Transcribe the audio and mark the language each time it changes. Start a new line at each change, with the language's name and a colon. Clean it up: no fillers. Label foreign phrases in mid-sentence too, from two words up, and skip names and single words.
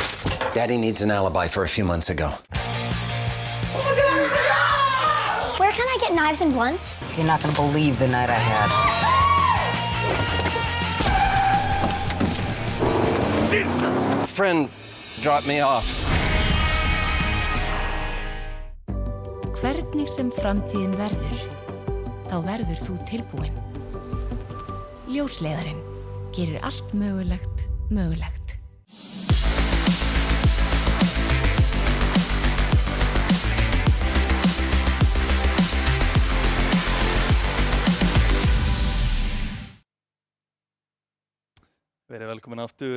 English: Daddy needs an alibi for a few months ago. Where can I get knives and blunts? You're not gonna believe the night I had. Jesus! A friend dropped me off.
Icelandic: Hvernig sem framtíðin verður, þá verður þú tilbúin. Ljósleiðarinn gerir allt mögulegt mögulegt. Verið velkomin aftur.